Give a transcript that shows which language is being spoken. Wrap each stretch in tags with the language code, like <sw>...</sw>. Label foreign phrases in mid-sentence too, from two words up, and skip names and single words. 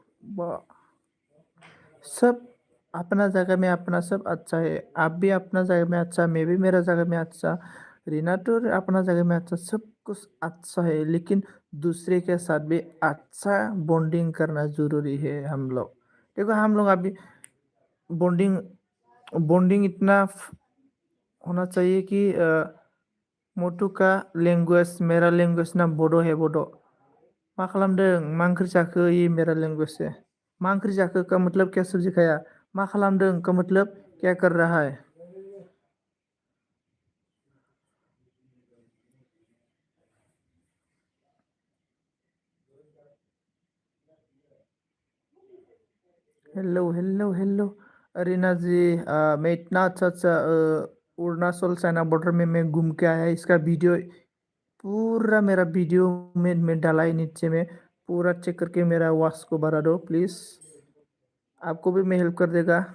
<hi>सब अपना जगह में अपना सब अच्छा है, आप भी अपना जगह में अच्छा, मैं भी मेरा जगह में अच्छा, रीना तो अपना जगह में अच्छा, सब कुछ अच्छा है, लेकिन दूसरे के साथ भी अच्छा बॉन्डिंग करना जरूरी है। हम लोग देखो, हम लोग अभी बॉन्डिंग बॉन्डिंग इतना होना चाहिए कि मोटू का लैंग्वेज मेरा लैंग्वेज ना बोडो है, बोडो।</hi> <brx>मा खालामदों, मा ओंख्रि जाखो,</brx> <hi>ये मेरा लैंग्वेज है।</hi> <brx>मा ओंख्रि जाखो</brx> <hi>का मतलब क्या सब्जी खाया,</hi> <brx>मा खालामदों</brx> <hi>का मतलब क्या कर रहा है। हेलो हेलो हेलो, अरीना जी, मैं इतना अच्छा अच्छा अरुणाचल चाइना बॉर्डर में मैं घूम के आया, इसका वीडियो पूरा मेरा वीडियो में मैं डाला है नीचे में, पूरा चेक करके मेरा वॉच को बढ़ा दो प्लीज़, आपको भी मैं हेल्प कर देगा।</hi>